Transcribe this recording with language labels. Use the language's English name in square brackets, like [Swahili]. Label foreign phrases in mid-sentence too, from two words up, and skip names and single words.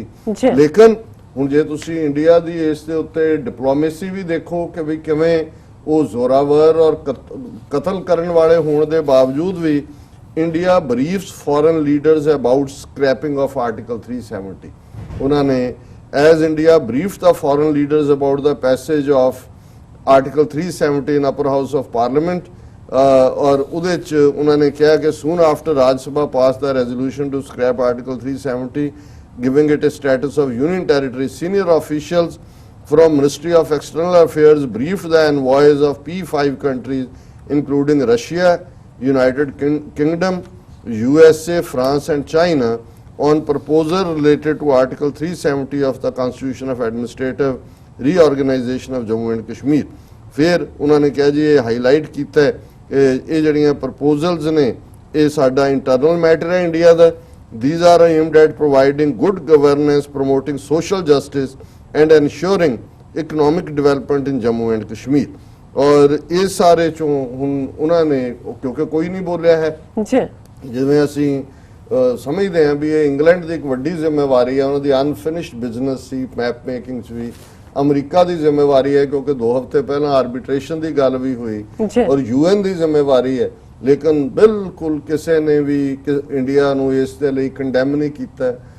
[Punjabi] ਲੇਕਿਨ ਹੁਣ ਜੇ ਤੁਸੀਂ ਇੰਡੀਆ ਦੀ ਇਸ ਦੇ ਉੱਤੇ ਡਿਪਲੋਮੇਸੀ ਵੀ ਦੇਖੋ ਕਿ ਵੀ ਕਿਵੇਂ ਉਹ ਜ਼ੋਰਾਵਰ ਔਰ ਕਤਲ ਕਰਨ ਵਾਲੇ ਹੋਣ ਦੇ ਬਾਵਜੂਦ ਵੀ [English] India briefs foreign leaders about scrapping of Article 370. [Punjabi] ਉਹਨਾਂ ਨੇ [English] as India briefed the foreign leaders about the passage of Article 370 in Upper House of Parliament, [Punjabi] ਔਰ ਉਹਦੇ ਚ ਉਹਨਾਂ ਨੇ ਕਿਹਾ ਕਿ [English] soon after Rajya Sabha pass ਦਾ resolution to scrap Article 370 giving it a status of union territory, senior officials from Ministry of External Affairs briefed the envoys of P5 countries including Russia, United Kingdom, USA, France and China on proposal related to Article 370 of the Constitution of Administrative Reorganization of Jammu and Kashmir. [Punjabi] ਫਿਰ ਉਹਨਾਂ ਨੇ ਕਿਹਾ ਜੀ ਇਹ ਹਾਈਲਾਈਟ ਕੀਤਾ ਹੈ ਇਹ ਜਿਹੜੀਆਂ ਪ੍ਰਪੋਜ਼ਲਸ ਨੇ ਇਹ ਸਾਡਾ [English] internal matter [Punjabi] ਹੈ ਇੰਡੀਆ ਦਾ। [English] These are aimed at providing good governance, promoting social justice and ensuring economic development in Jammu and Kashmir. [Punjabi] ਔਰ ਇਸ ਸਾਰੇ ਚੋਂ ਹੁਣ ਉਹਨਾਂ ਨੇ ਕਿਉਂਕਿ ਕੋਈ ਨਹੀਂ ਬੋਲਿਆ ਹੈ ਜੀ ਜਿਵੇਂ ਅਸੀਂ ਸਮਝਦੇ ਹਾਂ ਵੀ ਇਹ ਇੰਗਲੈਂਡ ਦੀ ਇੱਕ ਵੱਡੀ ਜ਼ਿੰਮੇਵਾਰੀ ਹੈ ਉਹਨਾਂ ਦੀ [English] unfinished business [Punjabi] ਸੀ [English] map making [Punjabi] 'ਚ ਵੀ ਅਮਰੀਕਾ ਦੀ ਜ਼ਿੰਮੇਵਾਰੀ ਹੈ ਕਿਉਂਕਿ 2 ਹਫ਼ਤੇ ਪਹਿਲਾਂ ਆਰਬਿਟ੍ਰੇਸ਼ਨ ਦੀ ਗੱਲ ਵੀ ਹੋਈ ਔਰ UN ਦੀ ਜ਼ਿੰਮੇਵਾਰੀ ਹੈ ਲੇਕਿਨ ਬਿਲਕੁਲ ਕਿਸੇ ਨੇ ਵੀ ਇੰਡੀਆ ਨੂੰ ਇਸ ਦੇ ਲਈ ਕੰਡੈਮ ਨਹੀਂ ਕੀਤਾ।